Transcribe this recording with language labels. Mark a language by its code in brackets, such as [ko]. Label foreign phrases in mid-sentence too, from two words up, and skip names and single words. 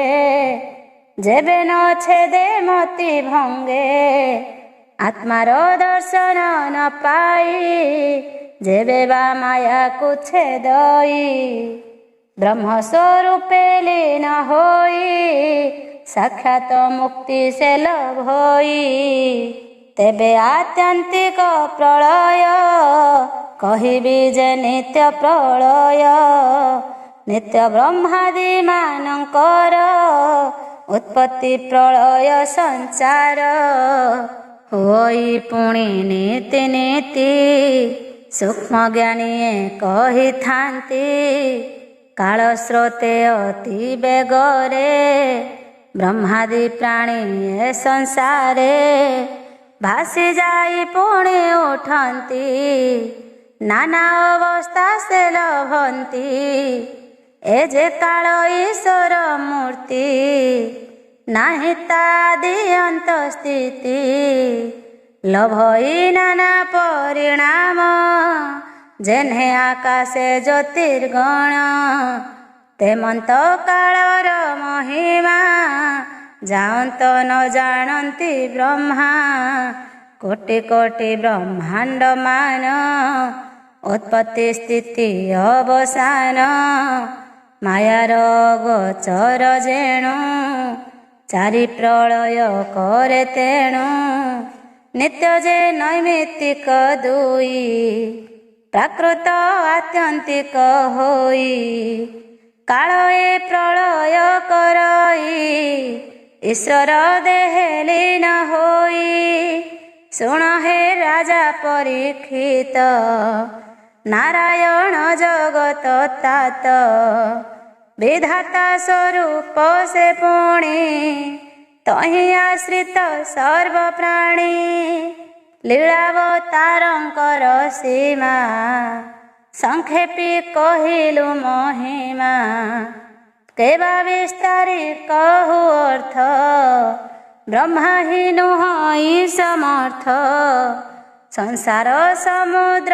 [or] ଯେବେ ନ ଛେଦେ ମତି ଭଙ୍ଗେ ଆତ୍ମାର ଦର୍ଶନ ନ ପାଇ ଯେବେ ବା ମାୟା କୋ ଛେଦଇ ବ୍ରହ୍ମ ସ୍ୱରୂପେ ଲୀନ ହୋଇ ସାକ୍ଷାତ ମୁକ୍ତି ସେ ଲଭ ହୋଇ ତେବେ ଆତ୍ୟନ୍ତିକ ପ୍ରଳୟ କହିବି ଯେ ନିତ୍ୟ ପ୍ରଳୟ ନିତ୍ୟ ବ୍ରହ୍ମାଦି ମାନକର ଉତ୍ପତ୍ତି ପ୍ରଳୟ ସଂସାର ହୋଇ ପୁଣି ନୀତି ନୀତି ସୂକ୍ଷ୍ମ ଜ୍ଞାନୀଏ କହି ଥାନ୍ତି କାଳ ସ୍ରୋତେ ଅତି ବେଗରେ ବ୍ରହ୍ମାଦି ପ୍ରାଣୀ ଏ ସଂସାରେ ଭାସି ଯାଇ ପୁଣେ ଉଠନ୍ତି ନାନା ଅବସ୍ଥା ସେ ଲଭନ୍ତି ଏ ଯେ କାଳ ଈଶ୍ୱର ମୂର୍ତ୍ତି ନାହି ତାଦି ଅନ୍ତ ସ୍ଥିତି ଲଭଇ ନାନା ପରିଣାମ ଯେହ୍ନେ ଆକାଶେ ଜ୍ୟୋତିର୍ଗଣ ତେମନ୍ତ କାଳର ମହିମା ଜାଣତ ନ ଜାଣନ୍ତି ବ୍ରହ୍ମା କୋଟି କୋଟି ବ୍ରହ୍ମାଣ୍ଡ ମାନ ଉତ୍ପତ୍ତି ସ୍ଥିତି ଅବସାନ ମାୟାର ଗୋଚର ଯେଣୁ ଚାରି ପ୍ରଳୟ କରେ ତେଣୁ ନିତ୍ୟ ଯେ ନୈମିତ୍ତିକ ଦୁଇ ପ୍ରାକୃତ ଆତ୍ୟନ୍ତିକ ହୋଇ କାଳ ଏ ପ୍ରଳୟ କରଇ ଈଶ୍ୱର ଦେହେ ଲୀନ ହୋଇ ଶୁଣ ହେ ରାଜା ପରୀକ୍ଷିତ ନାରାୟଣ ଜଗତ ତାତ ବିଧାତା ସ୍ୱରୂପ ସେ ପୁଣି ତହିଁ ଆଶ୍ରିତ ସର୍ବ ପ୍ରାଣୀ ଲୀଳାବତାରଙ୍କର ସୀମା ସଂକ୍ଷେପି କହିଲୁ ମହିମା କେବା ବିସ୍ତାରି କହୁ ଅର୍ଥ ବ୍ରହ୍ମା ହିଁ ନୁହଇ ସମର୍ଥ ସଂସାର ସମୁଦ୍ର